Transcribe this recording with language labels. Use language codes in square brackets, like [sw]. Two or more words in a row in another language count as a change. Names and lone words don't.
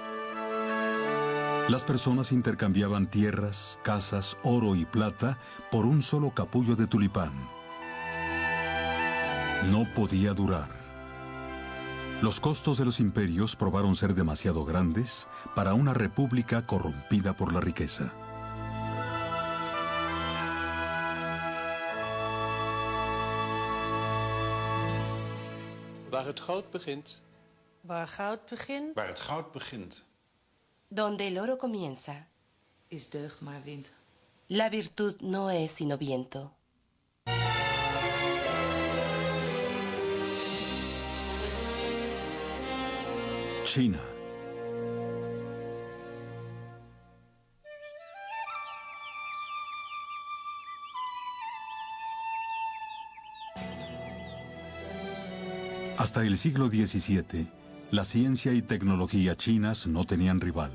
[es] Las personas intercambiaban tierras, casas, oro y plata por un solo capullo de tulipán. No podía durar. Los costos de los imperios probaron ser demasiado grandes para una república corrompida por la riqueza. [nl] Waar het goud begint. Waar goud begint. Waar het goud begint. [es] Donde el oro comienza. [nl] Is deugd maar wind. [es] La virtud no es sino viento. China. Hasta el siglo XVII, la ciencia y tecnología chinas no tenían rival.